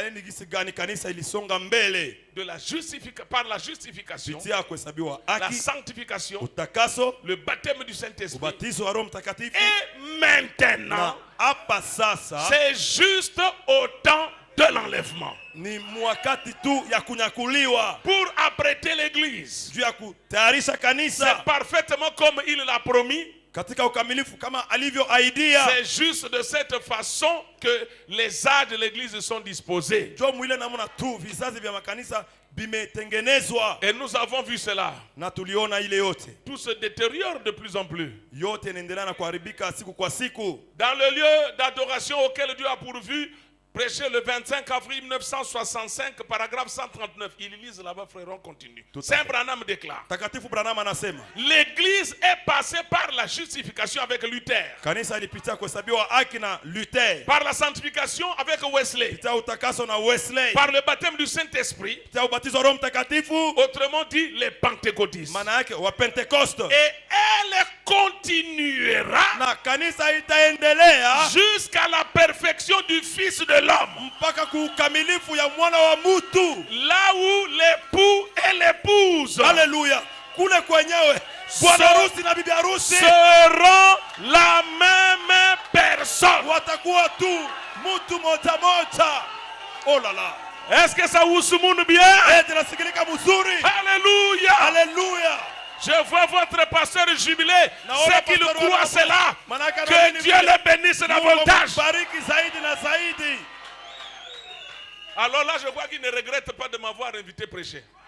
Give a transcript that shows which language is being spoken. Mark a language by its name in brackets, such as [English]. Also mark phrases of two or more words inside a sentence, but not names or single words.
[French] Par la justification, la sanctification, le baptême du Saint-Esprit. Et maintenant, c'est juste au temps de l'enlèvement. Pour apprêter l'église. C'est parfaitement comme il l'a promis. [Swahili] katika ukamilifu kama alivyoahidia. [French] C'est juste de cette façon que les âges de l'église sont disposés. [Swahili] Jo mwile namna tu vizazi vya makanisa bimetengenezwa. [French] Et nous avons vu cela. [Swahili] Na tuliona ile yote. [French] Tout se détériore de plus en plus. [Swahili] Yote inaendelea na kuharibika siku kwa siku. [French] Dans le lieu d'adoration auquel Dieu a pourvu, prêché le 25 avril 1965, paragraphe 139. Ils lisent là-bas, frère, on continue. Saint Branham déclare. [Swahili] Takatifu Branham anasema. [French] L'église est passée par la justification avec Luther. [Swahili] Kanisa ilipitia kuhesabiwa haki na Luther. [French] Par la sanctification avec Wesley. [Swahili] Pitia utakaso na Wesley. [French] Par le baptême du Saint-Esprit. [Swahili] Pitia ubatizo wa Roho Mtakatifu. [French] Autrement dit, les pentecôtistes. [Swahili] Maana yake wa Pentecoste. [French] Et elle continuera [Swahili] na kanisa itaendelea [French] jusqu'à la perfection du Fils de l'homme. [Swahili] Mpaka kukamilifu ya mwana wa mtu. [French] Là où l'époux et l'épouse. Alléluia. [Swahili] Kule kwenyewe bwana harusi na bibi harusi [French] seront la même personne. [Swahili] Watakuwa tu mtu moja moja. [French] Oh là là. Est-ce que ça vous soumoune bien? [Swahili] Tunasikilika mzuri. [French] Alléluia. Alléluia. Je vois votre pasteur jubilé. Ceux qui le croient cela. Que Dieu le bénisse davantage. Alors là, je vois qu'il ne regrette pas de m'avoir invité prêcher.